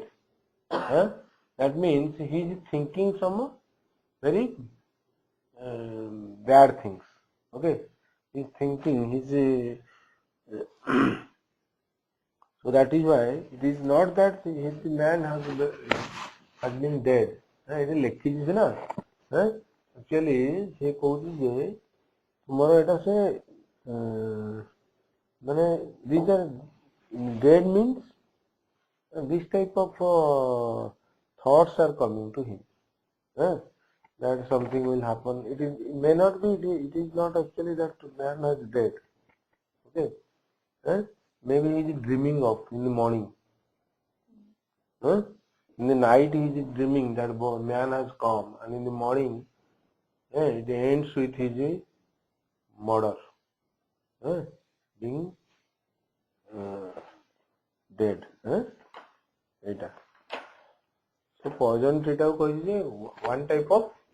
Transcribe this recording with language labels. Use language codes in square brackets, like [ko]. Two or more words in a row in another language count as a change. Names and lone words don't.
[en] That means he is thinking some very bad things. Okay, he's thinking, so that is why it is not that his man has been dead. it [or] ଲେଖିଛି ନା, [en] actually [or] ସେ କହୁଛି ଯେ ତୁମର ଏଟା ସେ ମାନେ [en] these are dead means this type of thoughts are coming to him, that something will happen. It may not be, it is not actually that man is dead. Okay, maybe he is dreaming of in the morning, in the night he is dreaming that man has come, and in the morning it ends with his murder, being dead. So poison tree [or] ଟାକୁ କହିଛି ଯେ [en] one type of